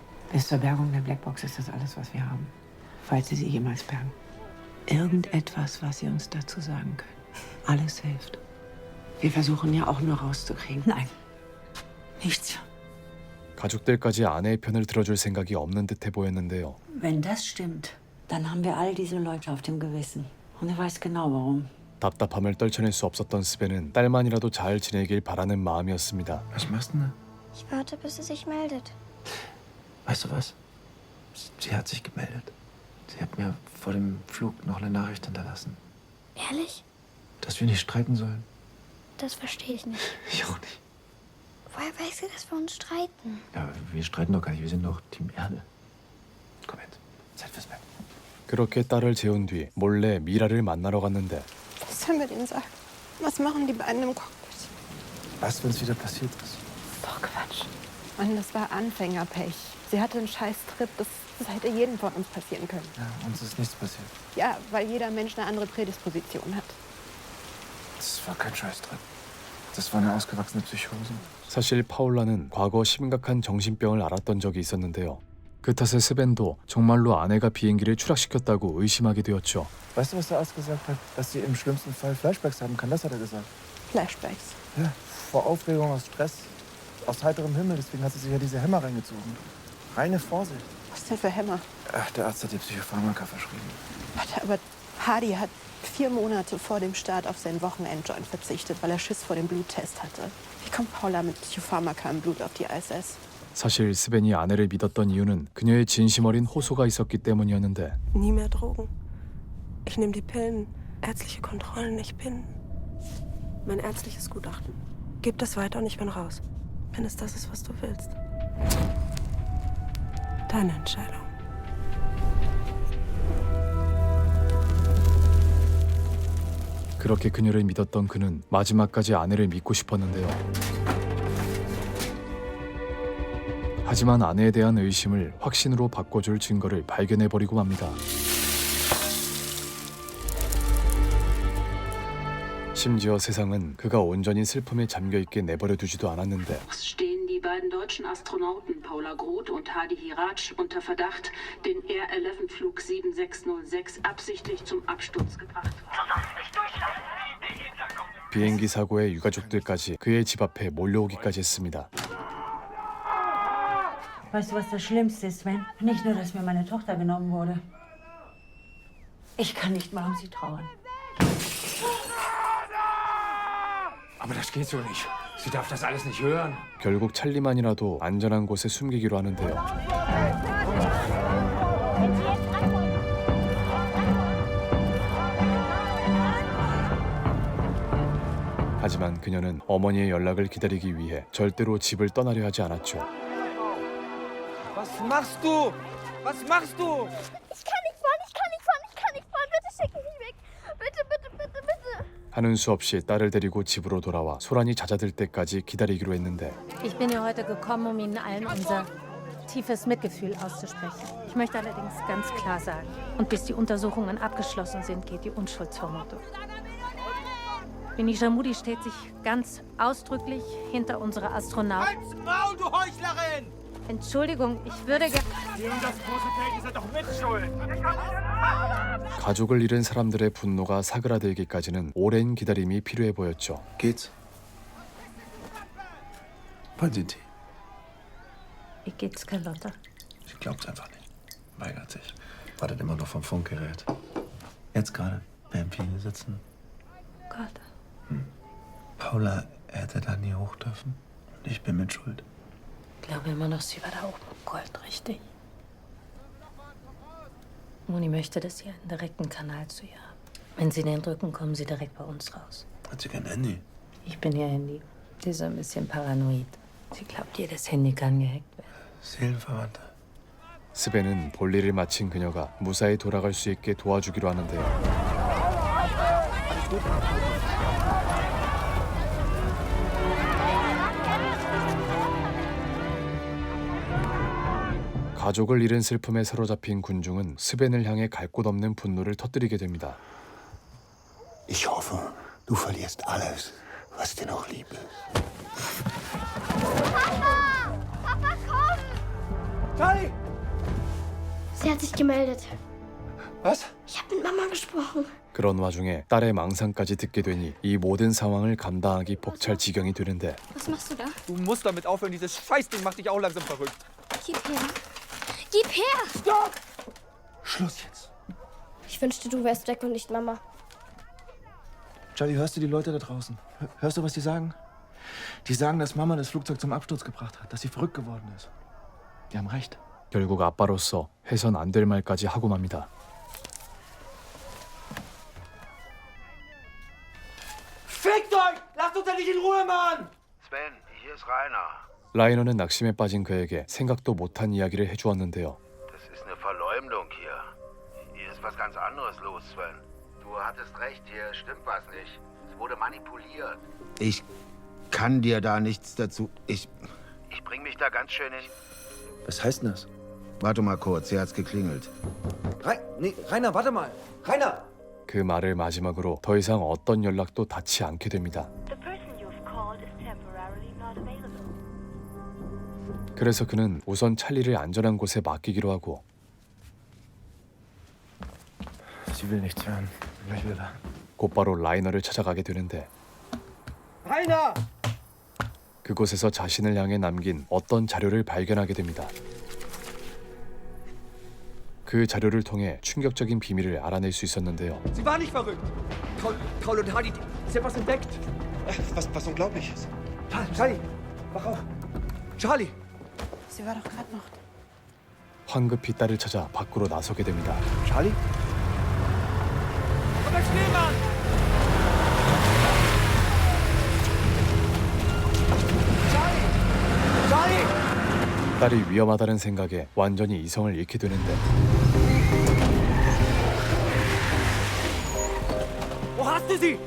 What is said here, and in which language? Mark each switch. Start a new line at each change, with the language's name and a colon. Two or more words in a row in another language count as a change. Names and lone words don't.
German: Bis zur Bergung der Blackbox ist das alles, was wir haben. Falls Sie sie jemals bergen. Irgendetwas, was Sie uns dazu sagen können. Alles hilft. Wir versuchen ja auch nur rauszukriegen. Nein, nichts.
Korean: 가족들까지 아내의 편을 들어줄 생각이 없는 듯해 보였는데요.
German: Wenn das stimmt, dann haben wir all diese Leute auf dem Gewissen. Und er weiß genau warum.
Korean: 답답함을 떨쳐낼 수 없었던 스벤은 딸만이라도 잘 지내길 바라는 마음이었습니다.
German: Was machst du denn? Ich warte, bis sie sich meldet. Weißt du was? Sie hat sich gemeldet. Sie hat mir vor dem Flug noch eine Nachricht hinterlassen. Ehrlich? Dass wir nicht streiten sollen. Das verstehe ich nicht. Ich auch nicht. Woher weiß sie, dass wir uns streiten? Ja, wir streiten doch gar nicht. Wir sind doch Team Erde. Komm jetzt. Zeit fürs Bett.
Korean: 그렇게 딸을 재운 뒤 몰래 미라를 만나러 갔는데
German: Was sollen wir denen sagen? Was machen die beiden im Cockpit? Was, wenn es wieder passiert ist? Doch Quatsch. Mann, das war Anfängerpech. Sie hatte einen Scheißtrip. Das hätte jedem von uns passieren können. Ja, uns ist nichts passiert. Ja, weil jeder Mensch eine andere Prädisposition hat. Das war kein Scheißtrip. Das war eine ausgewachsene Psychose.
Korean: 사실 파울라는 과거 심각한 정신병을 앓았던 적이 있었는데요. 그 탓에 스벤도 정말로 아내가 비행기를 추락시켰다고 의심하게 되었죠.
German: Weißt du, was der Arzt gesagt hat? Dass sie im schlimmsten Fall Flashbacks haben kann. Das hat er gesagt. Flashbacks? Ja, vor Aufregung, aus Stress, aus heiterem Himmel. Deswegen hat sie sich ja diese Hämmer reingezogen. Reine Vorsicht. Was denn für Hämmer? Ach, der Arzt hat ihr Psychopharmaka verschrieben. Warte, aber Hardy hat 4 Monate vor dem Start auf seinen Wochenendjoint verzichtet, weil er Schiss vor dem Bluttest hatte. Wie kommt Paula mit Psychopharmaka im Blut auf die ISS?
Korean: 사실 스벤이 아내를 믿었던 이유는 그녀의 진심 어린 호소가 있었기 때문이었는데
German: Nie mehr Drogen. Ich nehme die Pillen. Ärztliche Kontrollen, ich bin... Mein ärztliches Gutachten. Gib das weiter und ich bin raus. Wenn es das ist, was du willst. Deine Entscheidung.
Korean: 그렇게 그녀를 믿었던 그는 마지막까지 아내를 믿고 싶었는데요. 하지만 아내에 대한 의심을 확신으로 바꿔줄 증거를 발견해버리고 맙니다. 심지어 세상은 그가 온전히 슬픔에 잠겨있게 내버려두지도 않았는데
German: stehen die beiden deutschen Astronauten Paula Groth und Hadi Hiraj unter Verdacht, den Air-11-Flug 7606 absichtlich zum Absturz gebracht haben.
Korean: 비행기 사고의 유가족들까지 그의 집 앞에 몰려오기까지 했습니다.
German: Weißt du, was das Schlimmste ist, Sven? Nicht nur, dass mir meine Tochter genommen wurde. Ich kann nicht mal um sie trauern. Aber das geht so nicht. Sie darf das alles nicht hören.
Korean: 결국 찰리만이라도 안전한 곳에 숨기기로 하는데요. 하지만 그녀는 어머니의 연락을 기다리기 위해 절대로 집을 떠나려 하지 않았죠.
German: Was machst du? Was machst du? Ich kann nicht fahren, ich kann nicht fahren, ich kann nicht fahren. Bitte schick mich weg. Bitte, bitte, bitte, bitte.
Korean: 하는 수 없이 딸을 데리고 집으로 돌아와 소란이 잦아들 때까지 기다리기로 했는데
German: Ich bin hier heute gekommen, um Ihnen allen unser tiefes Mitgefühl auszusprechen. Ich möchte allerdings ganz klar sagen, und bis die Untersuchungen abgeschlossen sind, geht die Unschuldsvermutung. Benisha Moody steht sich ganz ausdrücklich hinter unserer Astronauten. Halt's Maul, du Heuchlerin! Entschuldigung, ich würde gerne... Sie und das große Feld sind doch mitschuld!
Korean: 가족을 잃은 사람들의 분노가 사그라들기까지는 오랜 기다림이 필요해 보였죠.
German: Geht's? Wollen Sie Tee? Wie geht's, Carlotta? Sie glaubt's einfach nicht. Weigert sich. Wartet immer noch vom Funkgerät. Jetzt gerade beim Viele sitzen. Gott. Paula hätte da nie hoch dürfen. Und ich bin mit Schuld. Ich glaube immer noch, sie war da oben im Gold, richtig? Moni möchte, dass Sie einen direkten Kanal zu ihr haben. Wenn Sie den drücken, kommen Sie direkt bei uns raus. Hat sie kein Handy? Ich bin ihr Handy. Sie ist so ein bisschen paranoid. Sie glaubt, jedes Handy kann gehackt werden. Seelenverwandte.
Korean: 스벤은 볼일을 마친 그녀가 무사히 돌아갈 수 있게 도와주기로 하는데요. 가족을 잃은 슬픔에 사로잡힌 군중은 스벤을 향해 갈 곳 없는 분노를 터뜨리게 됩니다.
German: Ich hoffe, du verlierst alles, was dir noch lieb ist. Papa! Papa, komm! Charlie! hat sich gemeldet. Was? Ich habe mit Mama gesprochen.
Korean: 그런 와중에 딸의 망상까지 듣게 되니 이 모든 상황을 감당하기 벅찰 지경이 되는데
German: Was machst du da? Du musst damit aufhören, dieses Scheißding macht dich auch langsam verrückt. Gib her. Gib her! Stopp! Schluss jetzt. Ich wünschte, du wärst weg und nicht Mama. Charlie, hörst du die Leute da draußen? Hörst du, was die sagen? Die sagen, dass Mama das Flugzeug zum Absturz gebracht hat, dass sie verrückt geworden ist. Die haben recht.
Korean: 결국 아빠로서 해선 안 될 말까지 하고 맙니다.
German: Fickt euch! Lasst uns endlich in Ruhe, Mann! Sven, hier ist Rainer.
Korean: 라이너는 낙심에 빠진 그에게 생각도 못한 이야기를 해주었는데요.
German: Das ist eine Verleumdung hier. Hier ist was ganz anderes los, Sven. Du hattest recht, hier stimmt was nicht. Es wurde manipuliert. Ich kann dir da nichts dazu. Ich bring mich da ganz schön in... Was heißt denn das? Warte mal kurz, hier hat's geklingelt. Rainer, warte mal. Rainer!
Korean: 그 말을 마지막으로 더 이상 어떤 연락도 닿지 않게 됩니다. 그래서 그는 우선 찰리를 안전한 곳에 맡기기로 하고
German: Sie will nichts hören. Gleich wieder.
Korean: 곧바로 라이너를 찾아가게 되는데
German: Rainer!
Korean: 그곳에서 자신을 향해 남긴 어떤 자료를 발견하게 됩니다. 그 자료를 통해 충격적인 비밀을 알아낼 수 있었는데요.
German: Sie war nicht verrückt. Paul und Hardy, sie haben was entdeckt. Was Unglaubliches. Charlie, wach auf. Charlie! Sie war doch gerade noch.
Korean: 황급히 딸을 찾아 밖으로 나서게 됩니다.
German: Charlie? Komm, der Schneemann! Charlie!
Korean: 딸이 위험하다는 생각에 완전히 이성을 잃게 되는데
German: Wo hast du sie?